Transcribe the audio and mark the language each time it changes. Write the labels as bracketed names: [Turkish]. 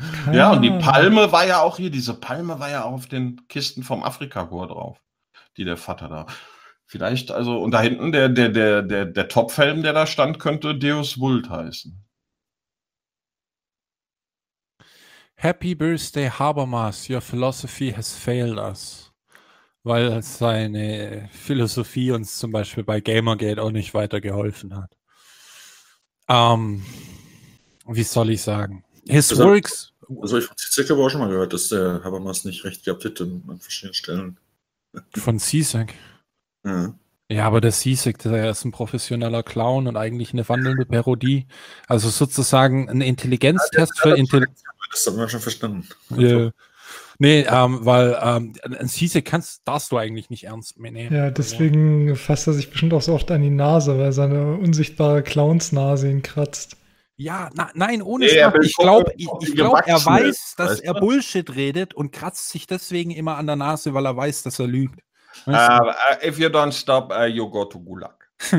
[German] ja, und die Palme war ja auch hier, diese Palme war ja auch auf den Kisten vom Afrika-Chor drauf, die der Vater da. Vielleicht, also, und da hinten der Topfhelm, der da stand, könnte Deus Vult heißen. [English] Happy Birthday, Habermas, your philosophy has failed us. [German] Weil seine Philosophie uns zum Beispiel bei Gamergate auch nicht weiter geholfen hat. Wie soll ich sagen? [English] His works. [German] Also ich von Zizek habe auch schon mal gehört, dass der Habermas nicht recht gehabt hätte an verschiedenen Stellen. Von Zizek? Ja. Ja, aber der Zizek, der ist ein professioneller Clown und eigentlich eine wandelnde Parodie. Also sozusagen ein Intelligenztest ja, das haben wir schon verstanden. Ja. Yeah. Nee, weil ein Zizek darfst du eigentlich nicht ernst nehmen. Ja, deswegen fasst er sich bestimmt auch so oft an die Nase, weil seine unsichtbare Clownsnase ihn kratzt. Ja, nein, ohne Spaß. Ich glaube, er weiß, dass er Bullshit redet und kratzt sich deswegen immer an der Nase, weil er weiß, dass er lügt. [English] If you don't stop, you go to Gulag.